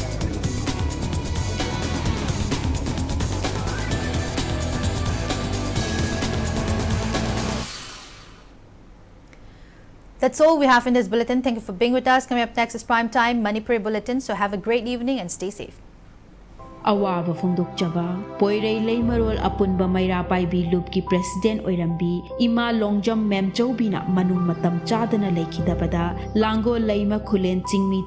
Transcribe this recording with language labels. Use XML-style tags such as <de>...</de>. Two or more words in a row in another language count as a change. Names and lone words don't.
<en>That's all we have in this bulletin. Thank you for being with us. Coming up next is Prime Time Manipuri Bulletin. So have a great evening and stay safe.</en> <mni>Awaba Fundukjaba, Poirei Lay Marol Apunba Mayra Paibi Lubki President Oirambi, Ima Longjam Mem Jobina Manung Matam Chadana Lekidabada, Lango Laima Kulen Chingmi</mni>